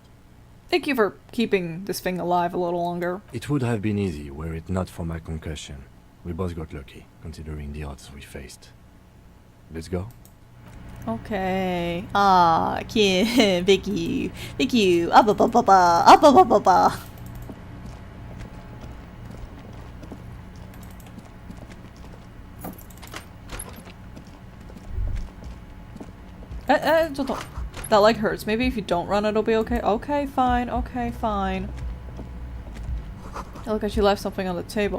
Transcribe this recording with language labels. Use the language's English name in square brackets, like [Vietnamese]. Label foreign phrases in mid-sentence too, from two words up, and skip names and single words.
[English] Thank you for keeping this thing alive a little longer. It would have been easy were it not for my concussion. We both got lucky, considering the odds we faced. Let's go. Okay. Ah, Kim, thank you. Thank you. Ah, ba ba ba ba. Ah, ba ba ba ba. That leg hurts. Maybe if you don't run, it'll be okay. Okay, fine. Okay, fine. Oh, look, she left something on the table.